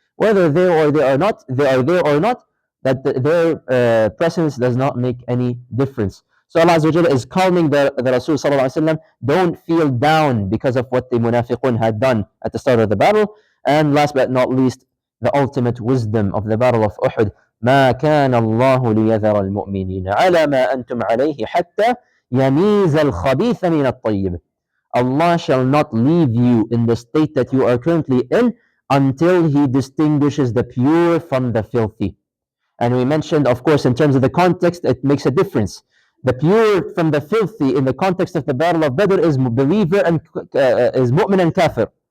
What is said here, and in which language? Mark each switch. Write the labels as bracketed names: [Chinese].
[English] Whether they are there or not, that their presence does not make any difference. So Allah Azza wa Jalla is calming the Rasul Sallallahu Alaihi Wasallam, don't feel down because of what the munafiqun had done at the start of the battle. And last but not least, the ultimate wisdom of the Battle of Uhud. [Arabic] ما كان الله ليذر المؤمنين على ما أنتم عليه حتى يميز الخبيث من الطيب. [English] Allah shall not leave you in the state that you are currently in until He distinguishes the pure from the filthy. And we mentioned, of course, in terms of the context, it makes a difference. The pure from the filthy in the context of the Battle of Badr is believer and is mu'min and kafir.